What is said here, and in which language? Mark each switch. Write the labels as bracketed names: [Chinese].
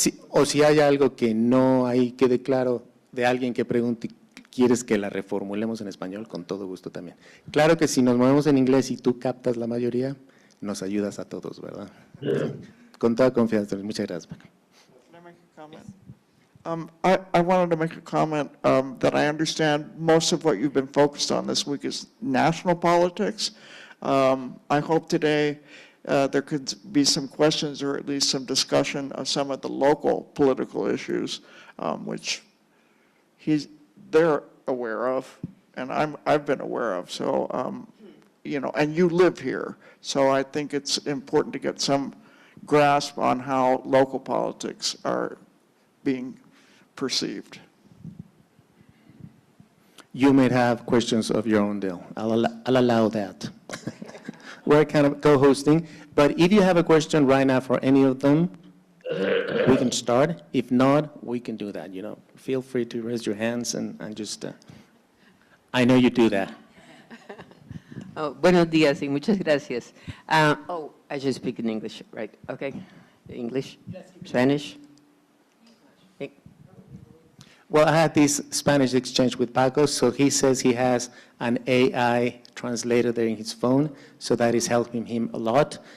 [Spanish] O si hay algo que no ahí quede claro de alguien que pregunte, ¿quieres que la reformulemos en español? Con todo gusto también. Claro que si nos movemos en inglés y tú captas la mayoría, nos ayudas a todos, ¿verdad? Con toda confianza. Muchas gracias, Paco. [English] Can I make a comment? I wanted to make a comment that I understand most of what you've been focused on this week is national politics. I hope today there could be some questions or at least some discussion of some of the local political issues, which they're aware of, and I've been aware of. So, and you live here, so I think it's important to get some grasp on how local politics are being perceived. You may have questions of your own, Dale. I'll allow that. We're kind of co-hosting, but if you have a question right now for any of them, we can start. If not, we can do that, Feel free to raise your hands and just, I know you do that. [Spanish] Buenos días y muchas gracias. [English] I should speak in English, right? Okay. English? Spanish? Well, I had this Spanish exchange with Paco, so he says he has an AI translator there in his phone, so that is helping him a lot.